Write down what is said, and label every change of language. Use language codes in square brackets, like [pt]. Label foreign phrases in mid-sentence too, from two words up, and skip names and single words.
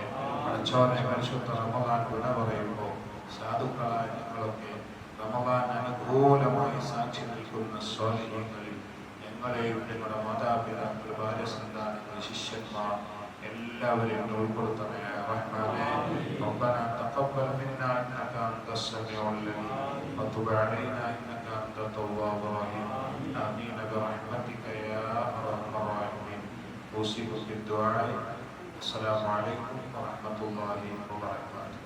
[ml] പടച്ചോനെ, പരിശുദ്ധ റമദാൻ വിട പറയുമ്പോൾ സാധുക്കളായ ഞങ്ങളൊക്കെ റമദാൻ അനുകൂലമായി സാക്ഷി നിൽക്കുന്ന സ്വാലിഹീങ്ങളിൽ ഞങ്ങളെയും ഞങ്ങളുടെ മാതാപിതാക്കൾ, ഭാര്യസന്താനങ്ങൾ, ശിഷ്യന്മാർ എല്ലാവരെയും ഉൾപ്പെടുത്തണേ റഹ്മാനെ. [ar] ربنا تقبل منا انك انت السميع العليم وتب علينا انك انت التواب الرحيم. امين برحمتك يا ارحم الراحمين. اوصيكم بالدعاء. السلام عليكم ورحمه الله وبركاته.